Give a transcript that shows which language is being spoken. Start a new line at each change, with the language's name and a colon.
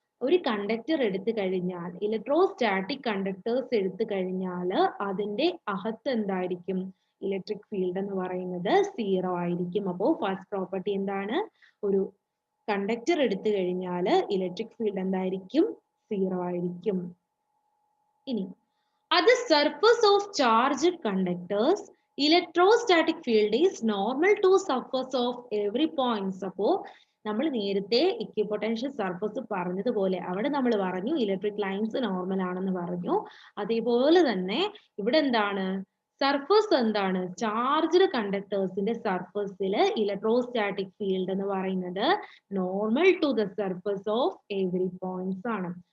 Malayalam: ഒരു കണ്ടക്ടർ എടുത്തു കഴിഞ്ഞാൽ, ഇലക്ട്രോസ്റ്റാറ്റിക് കണ്ടക്ടേഴ്സ് എടുത്തു കഴിഞ്ഞാൽ അതിന്റെ അകത്ത് എന്തായിരിക്കും? ഇലക്ട്രിക് ഫീൽഡ് എന്ന് പറയുന്നത് 0 ആയിരിക്കും. അപ്പോൾ ഫസ്റ്റ് പ്രോപ്പർട്ടി എന്താണ്? ഒരു കണ്ടക്ടർ എടുത്തു കഴിഞ്ഞാൽ ഇലക്ട്രിക് ഫീൽഡ് എന്തായിരിക്കും? 0 ആയിരിക്കും. ഇനി
English: at the surface of charged conductors, electrostatic field is normal to surface of every point.
Malayalam: അപ്പോ നമ്മൾ നേരത്തെ ഇക്വിപൊട്ടൻഷ്യൽ സർഫസ് പറഞ്ഞതുപോലെ അവിടെ നമ്മൾ പറഞ്ഞു ഇലക്ട്രിക് ലൈൻസ് നോർമൽ ആണെന്ന് പറഞ്ഞു. അതേപോലെ തന്നെ ഇവിടെ എന്താണ്? സർഫസ് എന്താണ്? ചാർജ്ഡ് കണ്ടക്ടേഴ്സിന്റെ സർഫസിൽ ഇലക്ട്രോസ്റ്റാറ്റിക് ഫീൽഡ് എന്ന് പറയുന്നത്
English: normal to the surface of every points
Malayalam: ആണ്.